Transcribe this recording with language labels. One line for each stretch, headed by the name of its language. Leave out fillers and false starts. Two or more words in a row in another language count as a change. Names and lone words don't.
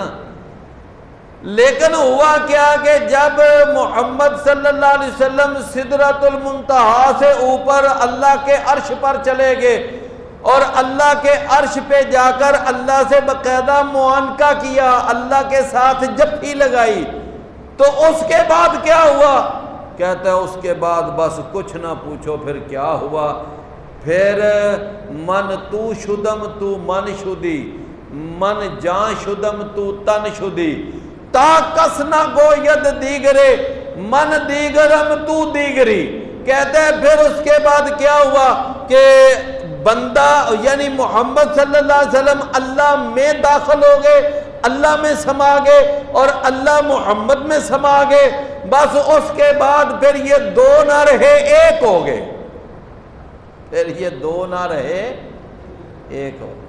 Urdu: لیکن ہوا کیا کہ جب محمد صلی اللہ علیہ وسلم سدرۃ المنتہا سے اوپر اللہ کے عرش پر چلے گئے اور اللہ کے عرش پہ جا کر اللہ سے باقاعدہ معانقہ کیا، اللہ کے ساتھ جپھی لگائی، تو اس کے بعد کیا ہوا؟ کہتا ہے اس کے بعد بس کچھ نہ پوچھو پھر کیا ہوا۔
Persian: پھر من تو شدم تو من شدی، من جان شدم تو تن شدی، تا کس نہ گوید دیگرے من دیگرم تو دیگری۔
Urdu: کہتے ہیں پھر اس کے بعد کیا ہوا کہ بندہ یعنی محمد صلی اللہ علیہ وسلم اللہ میں داخل ہو گئے، اللہ میں سما گئے اور اللہ محمد میں سما گئے، بس اس کے بعد پھر یہ دو نہ رہے ایک ہو گئے، پھر یہ دو نہ رہے ایک ہو گئے۔